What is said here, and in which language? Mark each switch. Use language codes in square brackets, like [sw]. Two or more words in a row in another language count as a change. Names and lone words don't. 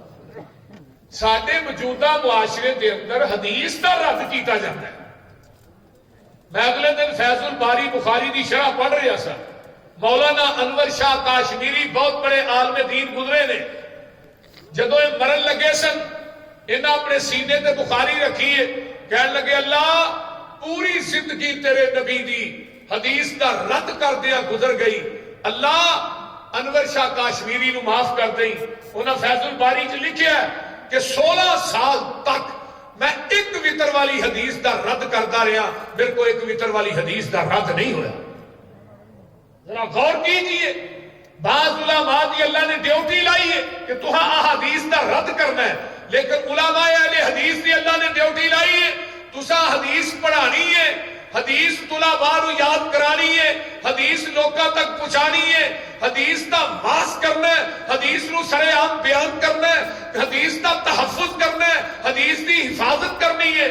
[pa] ساڈے موجودہ معاشرے دے اندر حدیث دا رد کیتا جاتا ہے۔ میں اگلے دن فیض الباری بخاری دی شرح پڑھ رہا سا، مولانا انور شاہ کاشمیری بہت بڑے عالم دین گزرے نے، جدو یہ مرن لگے سن انہاں اپنے سینے تے بخاری رکھی ہے، کہنے لگے اللہ پوری زندگی تیرے نبی دی حدیث دا رد کر دیا گزر گئی، اللہ انور شاہ کاشمیری نو معاف کر دیں۔ انہاں فیض الباری چ لکھیا ہے کہ 16 سال تک میں ایک وطر والی حدیث دا رد کرتا رہا، میرے کو ایک وطر والی حدیث دا رد نہیں ہویا۔ [ur] ذرا غور کیجئے، [pa] بعض علماء دی اللہ نے ڈیوٹی لائی ہے کہ تہاں احادیث دا رد کرنا ہے، لیکن علماء اہل حدیث دی اللہ نے ڈیوٹی لائی ہے تساں حدیث پڑھانی ہے، حدیث طلباء نو یاد کرانی ہے، حدیث لوکاں تک پہنچانی ہے، حدیث دا واس کرنا ہے، حدیث نو سرے عام بیان کرنا ہے، حدیث دا تحفظ کرنا ہے، حدیث دی حفاظت کرنی ہے۔